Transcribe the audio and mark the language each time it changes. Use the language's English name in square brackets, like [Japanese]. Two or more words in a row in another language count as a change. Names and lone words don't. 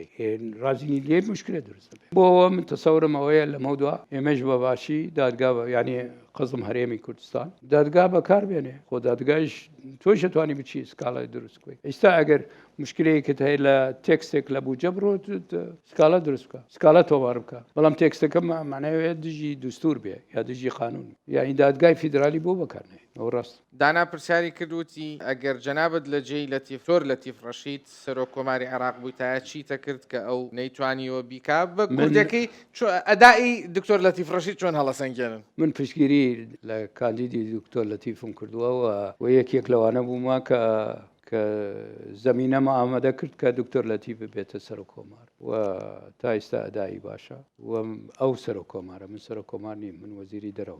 [Central Kurdish] ڕازینی لێ مشکلێ دروستە بێت بۆەوە من تەسەورم ئەوەیە لە مەودووە ئێمەش بە باشی دادگا ینی قزم هەرێمی کوردستان دادگا بەکار بێنێ خۆ دادگایش تۆش دەتوانی بچی سکاڵای دروست بکەی ئێستا ئەگەر مشکلەیەکت هەیە لە تێکستێک لە بووجە بڕۆ سکاڵە دروست بکە سکاڵە تۆمار بکە بەڵام تێکستەکە معناوێت دژی دوستور بێ یا دژی قانون یا این دادگای فیدرالی بۆ بەکارنێ ئەو ڕاست دانا پرسیاری کردوتی ئەگەر ئەگەر جەنابەت لە جێی لەتیف زۆر لەتیف ڕەشید سەرۆکۆماری عێراق بووی تا چیتە کرد کە ئەو نەیتوانیەوە بیکا بە کوردەکەی ئەدای دکتۆر لەتیف ڕەشید چۆن هەڵەسەنگێنن من پشگیری لە کاندیدی دکتۆر لەتیفم کردووە و یەکێک لەوانە بوومە کە زمینەمە ئامادە کرد کە دکتۆر لەتیف ببێتە سەر و کۆمار و تا ئێستا ئەدایی باشە و ئەو سەر و کۆمارە من سەر و کۆمار نیم من وەزیری دەرەوە